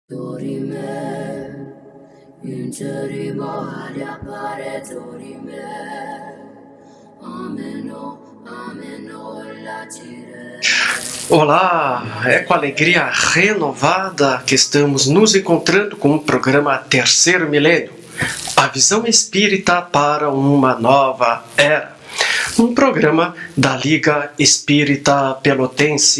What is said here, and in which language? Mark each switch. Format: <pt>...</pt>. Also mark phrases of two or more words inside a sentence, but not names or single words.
<pt>Dorime, interimo ad appare dorime, ameno, ameno latire. Olá, é com alegria renovada que estamos nos encontrando com o programa Terceiro Milênio, a visão espírita para uma nova era. Um programa da Liga Espírita Pelotense.</pt>